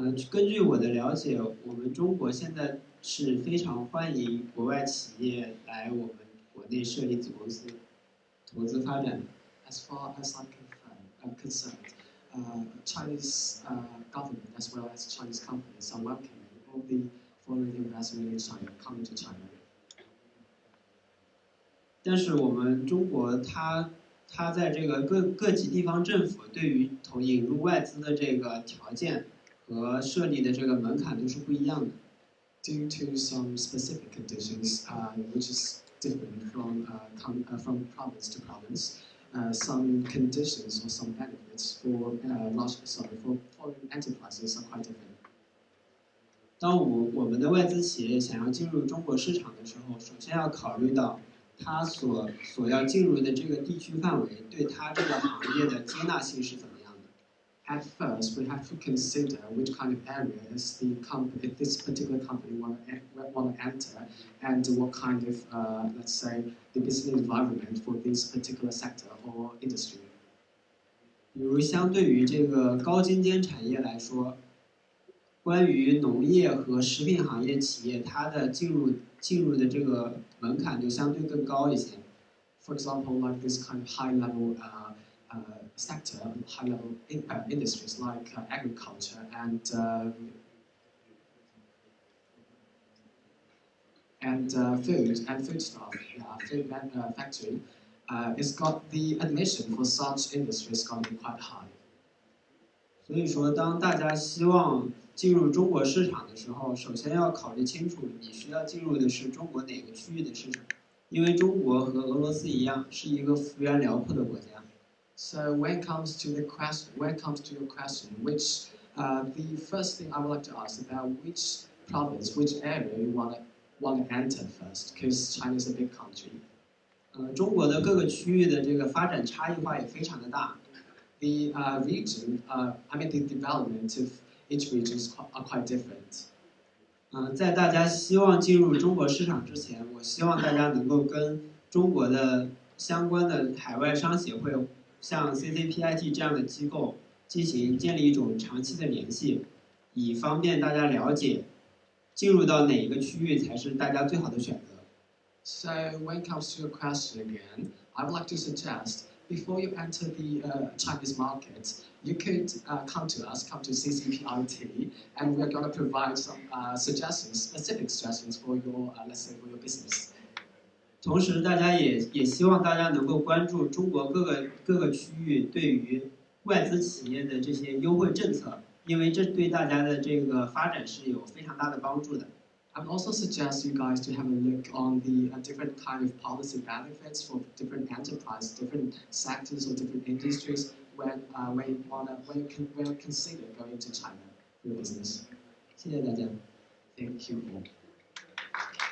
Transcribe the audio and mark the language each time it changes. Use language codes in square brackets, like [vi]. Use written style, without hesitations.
[zh] 根据我的了解，我们中国现在是非常欢迎国外企业来我们国内设立子公司、投资发展。 [en] As far as I'm concerned, Chinese government as well as Chinese companies are welcoming all the foreign investment in China coming to China. [zh] 但是我们中国它在这个各级地方政府对于引入外资的这个条件和设立的这个门槛都是不一样的。 [en] Due to some specific conditions, which is different from province to province, some conditions or some benefits for foreign enterprises are quite different. [zh] 当我们的外资企业想要进入中国市场的时候，首先要考虑到他所要进入的这个地区范围对他这个行业的接纳性是怎么样的。 [en] At first, we have to consider which kind of areas if this particular company want to enter, and what kind of, let's say, the business environment for this particular sector or industry. [zh] 比如相对于这个高精尖产业来说，关于农业和食品行业企业，它的进入的这个门槛就相对更高一些。 [en] For example, like this kind of high-level sector, high-level industries like agriculture and foodstuff, food factory, it's got the admission for such industries going to be quite high. [zh] 所以说，当大家希望进入中国市场的时候，首先要考虑清楚你需要进入的是中国哪个区域的市场，因为中国和俄罗斯一样是一个幅员辽阔的国家。 [en] So when it comes to your question, which the first thing I would like to ask about which province, which area you want to enter first, because China is a big country. [zh] 中国的各个区域的这个发展差异化也非常的大。 [en] The region, the development of each region are quite different. [zh] 在大家希望进入中国市场之前，我希望大家能够跟中国的相关的海外商协会，像 CCPIT 这样的机构进行建立一种长期的联系，以方便大家了解进入到哪一个区域才是大家最好的选择。 [en] So when it comes to your question again, I would like to suggest before you enter the Chinese market, you could come to us, come to CCPIT, and we're going to provide some specific suggestions for your, let's say, for your business. [zh] 同时，大家也希望大家能够关注中国各个区域对于外资企业的这些优惠政策，因为这对大家的这个发展是有非常大的帮助的。 [en] I would also suggest you guys to have a look on the different kind of policy benefits for different enterprises, different sectors or different industries when you consider going to China for your business. [zh] 谢谢大家。 [en] Thank you all.